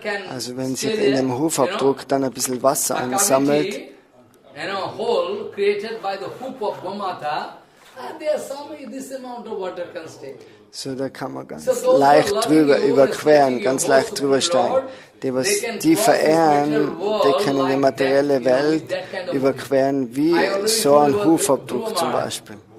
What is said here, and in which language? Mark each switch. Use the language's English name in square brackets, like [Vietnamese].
[German] Also wenn sich in dem Hufabdruck dann ein bisschen Wasser ansammelt, [English] hole created by the hoop of Gomata, and there's some this amount of water can stay. [German] So da kann man ganz leicht drüber überqueren, ganz leicht drüber steigen. Die, was die verehren, die können die materielle Welt überqueren, wie so ein Hufabdruck zum Beispiel.